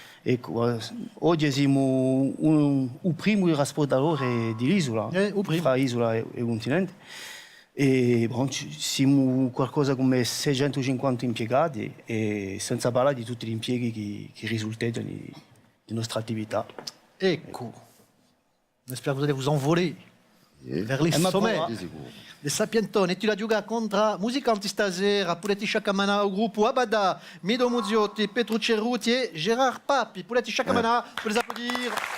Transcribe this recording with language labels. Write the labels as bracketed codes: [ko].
[it] Ecco, oggi siamo il primo trasportatore dell'isola, fra isola e continente. E siamo qualcosa come 650 impiegati, e senza parlare di tutti gli impieghi che risultano della nostra attività. [fr] Ecco, j'espère que vous allez vous envoler vers les sommets. [it] Les Sapientoni, e tu la gioca contro musicanti stasera, Puletti Sciacamana, il gruppo Abada, Mido Muziotti, Petru Cerruti e Gérard Papi. [fr] Puletti Sciacamana, pour les applaudir.